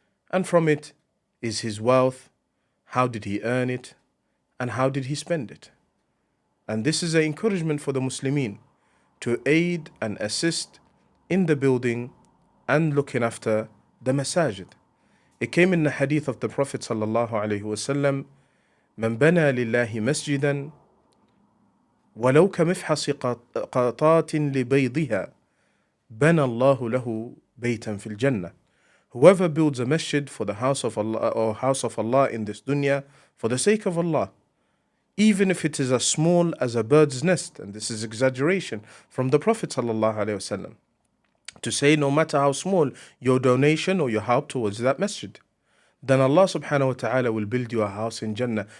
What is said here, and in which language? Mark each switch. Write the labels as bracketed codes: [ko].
[en] And from it is his wealth, how did he earn it, and how did he spend it. And this is an encouragement for the Muslimin to aid and assist in the building and looking after the masajid. It came in the hadith of the Prophet sallallahu alaihi wasallam, [ar] من بنى لله مسجدا ولو كمفحص قطات لبيضها بنى الله له بيتا في الجنة. [en] Whoever builds a masjid for the house of Allah or house of Allah in this dunya for the sake of Allah, even if it is as small as a bird's nest, and this is exaggeration from the Prophet sallallahu alaihi wasallam, to say no matter how small your donation or your help towards that masjid, then Allah subhanahu wa ta'ala will build you a house in Jannah.